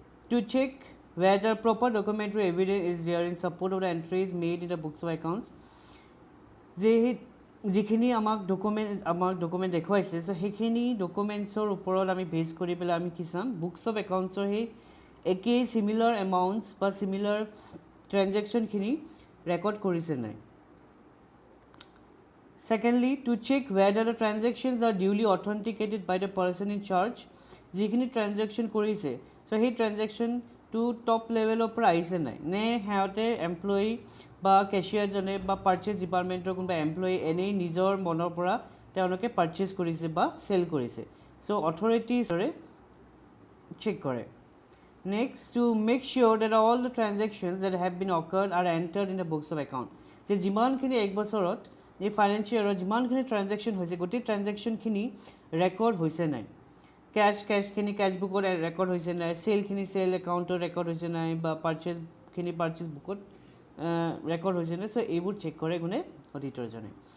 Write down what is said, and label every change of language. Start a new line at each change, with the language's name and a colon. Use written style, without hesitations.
English: To check whether proper documentary evidence is there in support of the entries made in the books of accounts.
Assamese: যিখিনি আমাক document দেখুৱাইছে সেইখিনি ডকুমেণ্টছৰ ওপৰত আমি বেছ কৰি পেলাই আমি কি চাম বুকছ অফ একাউণ্টছৰ সেই একেই চিমিলাৰ এমাউণ্টছ বা চিমিলাৰ ট্ৰানজেকশ্যনখিনি ৰেকৰ্ড কৰিছে নাই।
English: Secondly, to check whether the transactions are duly authenticated by the person in charge.
Assamese: যিখিনি ট্ৰানজেকশ্যন কৰিছে সেই ট্ৰানজেকশ্যনটো টপ লেভেলৰ পৰা আহিছে নাই নে সিহঁতে এমপ্লয়ী বা কেচিয়াৰজনে বা পাৰ্চেজ ডিপাৰ্টমেণ্টৰ কোনোবা এমপ্লয়ী এনেই নিজৰ মনৰ পৰা তেওঁলোকে পাৰ্চেজ কৰিছে বা চেল কৰিছে অথৰিটিজৰে চেক কৰে।
English: Next, to make sure that all the transactions that have been occurred are entered in the books of account.
Assamese: যে যিমানখিনি এক বছৰত এই ফাইনেন্সিয়েল ইয়েৰত যিমানখিনি ট্ৰানজেকশ্যন হৈছে গোটেই ট্ৰানজেকশ্যনখিনি ৰেকৰ্ড হৈছে নাই কেছখিনি কেছ বুকত ৰেকৰ্ড হৈছে নাই চেলখিনি চেল একাউণ্টত ৰেকৰ্ড হৈছে নাই বা পাৰ্চেজখিনি পাৰ্চেজ বুকত ৰেকৰ্ড হৈছে নাই এইবোৰ চেক কৰে কোনে অডিটৰজনে।